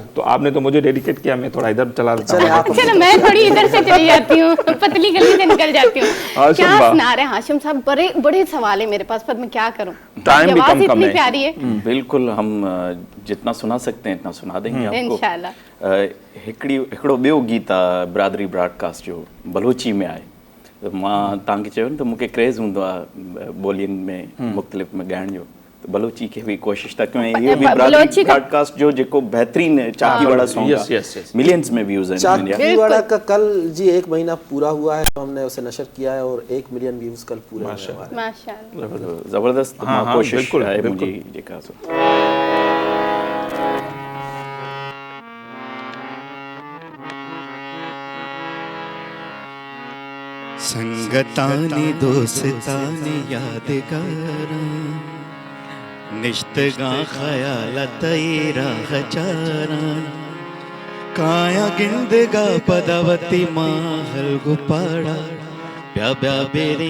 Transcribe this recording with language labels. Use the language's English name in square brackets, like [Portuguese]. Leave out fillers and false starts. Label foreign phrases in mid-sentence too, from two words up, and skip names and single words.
[Urdu] تو آپ نے تو مجھے ڈیڈیکیٹ کیا، میں تھوڑا ادھر چلا دیتا चले हूँ। आप چلو میں تھوڑی ادھر سے چلی جاتی ہوں، پتلی گلی سے نکل جاتی ہوں. हाशिम क्या बा। سنا رہے ہیں ہاشم صاحب، بڑے بڑے سوال ہے میرے پاس، پر میں کیا کروں, ٹائم بھی आवाज कम इतनी है। پیاری ہے. بالکل، ہم جتنا سنا سکتے ہیں اتنا سنا دیں گے آپ کو. इंशाल्लाह। [Sindhi] हिकिड़ो ॿियो गीत आहे बिरादरी ब्रॉडकास्ट जो, बलोची में आहे। त मां तव्हांखे चयो न त मूंखे क्रेज़ हूंदो आहे ॿोलियुनि में मुख़्तलिफ़ में ॻाइण जो, त बलोची खे बि कोशिशि था कयूं। ऐं इहो बि बलोची बिरादरी का- ब्रॉडकास्ट जो जेको बहितरीन चाकी वाला सॉन्ग [English] Yes, yes, yes. [Sindhi] मिलियंस में व्यूज़ आहिनि इंडिया। [Urdu] چاکیواڑہ کا کل جی 1 مہینہ پورا ہوا ہے، تو ہم نے اسے نشر کیا ہے اور 1 ملین ویوز کل پورے ہوئے ہیں ہمارے. माशाल्लाह। ज़बरदस्त ہاں، ہاں, [Sindhi] कोशिशि बिल्कुलु, आहे बिल्कुलु। मुंहिंजी जेका सो। संगतानी दोस्तानी यादगारा निश्तगा ख्याल तैरा हचारा काया गिंदगा पदावती माहल गुपाड़ा ब्या ब्या बेरे